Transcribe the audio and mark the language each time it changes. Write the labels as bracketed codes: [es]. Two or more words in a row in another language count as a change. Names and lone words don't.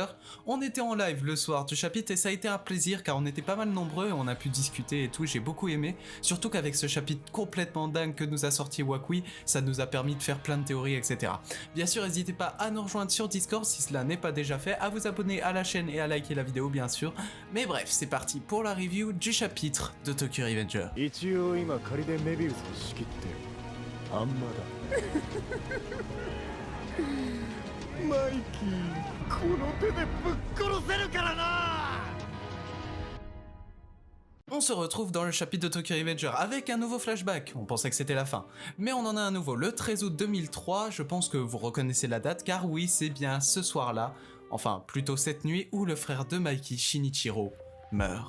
[fr] On était en live le soir du chapitre et ça a été un plaisir car on était pas mal nombreux et on a pu discuter et tout, j'ai beaucoup aimé. Surtout qu'avec ce chapitre complètement dingue que nous a sorti Wakui, ça nous a permis de faire plein de théories, etc. Bien sûr, n'hésitez pas à nous rejoindre sur Discord si cela n'est pas déjà fait, à vous abonner à la chaîne et à liker la vidéo bien sûr. Mais bref, c'est parti pour la review du chapitre de Tokyo Revenger. [ja] 一応今仮でメビウスを仕切ってるあんまだマイキーこの手でぶっ殺せるからな。 [fr] On se retrouve dans le chapitre de Tokyo Revenger avec un nouveau flashback, on pensait que c'était la fin. Mais on en a un nouveau, le 13 août 2003, je pense que vous reconnaissez la date car oui, c'est bien ce soir-là, enfin plutôt cette nuit où le frère de Mikey, Shinichiro, meurt.